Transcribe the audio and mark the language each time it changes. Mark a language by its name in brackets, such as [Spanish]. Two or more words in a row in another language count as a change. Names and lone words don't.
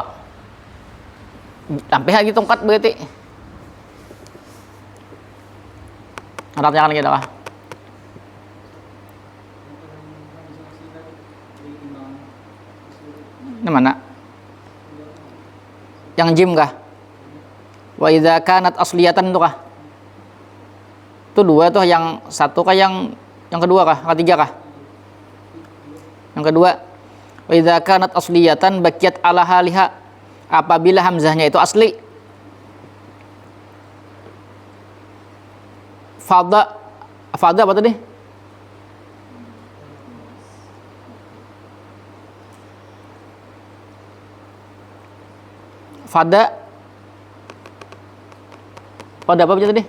[Banjar] Sampai lagi tongkat berarti. Ada yang lagi dah. Ini mana? Yang jim kah? [Arabic] وإذا كانت أصلية [Banjar] tuh kah? Itu dua tuh, yang satu kah, yang kedua kah? Ketiga kah? Yang kedua. [Arabic] وإذا كانت أصلية بقيت على حالها. [Banjar] Apabila hamzahnya itu asli. Fadha apa tadi? Fada apa aja tadi?